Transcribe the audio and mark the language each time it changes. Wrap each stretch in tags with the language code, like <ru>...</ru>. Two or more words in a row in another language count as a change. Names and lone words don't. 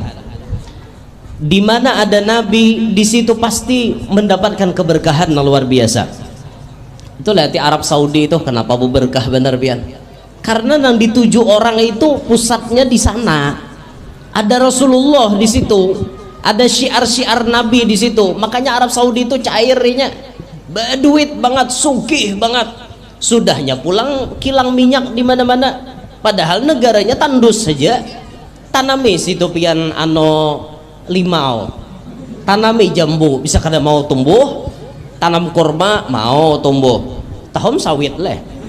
<id>Dimana ada Nabi di situ pasti mendapatkan keberkahan yang luar biasa. Itu lihat di Arab Saudi itu kenapa berkah bener pian? Karena yang dituju orang itu pusatnya di sana. Ada Rasulullah di situ, ada syiar-syiar Nabi di situ. Makanya Arab Saudi itu cairnya berduit banget, sugih banget.</id> <bjn>Sudahnya pulang kilang minyak di mana-mana.</bjn> <id>Padahal negaranya tandus saja.</id> <bjn>Tanami situ pian limau, tanami jambu bisa kada mau tumbuh, tanam kurma mau tumbuh, tahun sawit leh.</bjn>